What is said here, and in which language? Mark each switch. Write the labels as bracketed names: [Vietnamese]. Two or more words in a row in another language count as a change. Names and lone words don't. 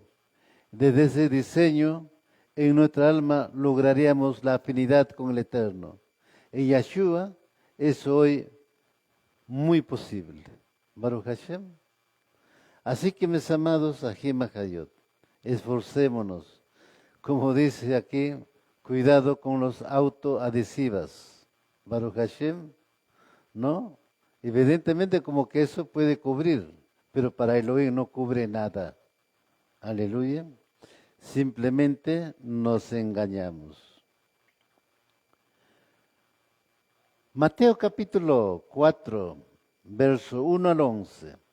[Spanish] Desde ese diseño, en nuestra alma lograríamos la afinidad con el Eterno. En Yeshua es hoy muy posible. [Hebrew] ברוך השם. [Spanish] Así que, mis amados, [Hebrew] אחים חיות, [Spanish] esforcémonos. Como dice aquí, cuidado con los autoadhesivas. [Hebrew] ברוך השם, [Spanish] ¿no? Evidentemente como que eso puede cubrir, pero para Elohim no cubre nada. Aleluya. Simplemente nos engañamos. Mateo capítulo 4, verso 1 al 11.